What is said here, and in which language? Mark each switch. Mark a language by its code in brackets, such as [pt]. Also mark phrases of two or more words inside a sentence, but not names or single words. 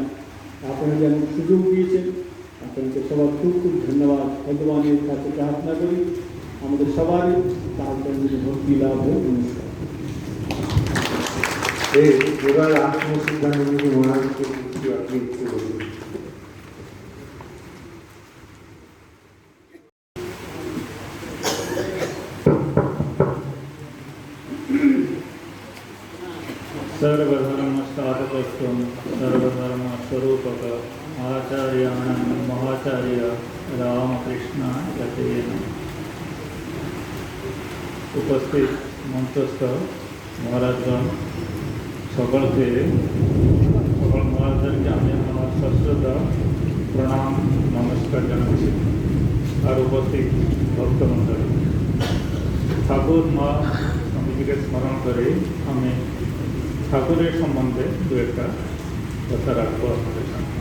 [bn] আপনারা যেমন সুযোগ দিয়েছেন, আপনাকে সবার খুব ধন্যবাদ। ভগবানের কাছে প্রার্থনা করি আমাদের সবারই তার জন্য ভক্তি লাভ হোক। নমস্কার। এবার আত্মসিদ্ধানন্দ মহারাজকে আপনি একটু বলুন। [sa] सर्वधर्मस्थापकत्वं सर्वधर्मस्वरूपक आचार्याणां महाचार्य रामकृष्णाय नमः। [bn] উপস্থিত মঞ্চস্থ মহারাজগণ সকলকে সকল महाराजদেরকে আমি আমার সশ্রদ্ধা প্রণাম নমস্কার জানাচ্ছি। আর উপস্থিত ভক্তমণ্ডলী, ঠাকুর মা স্বামীজিকে স্মরণ করে আমি ঠাকুরের সম্বন্ধে দু একটা কথা রাখবো আপনাদের সামনে।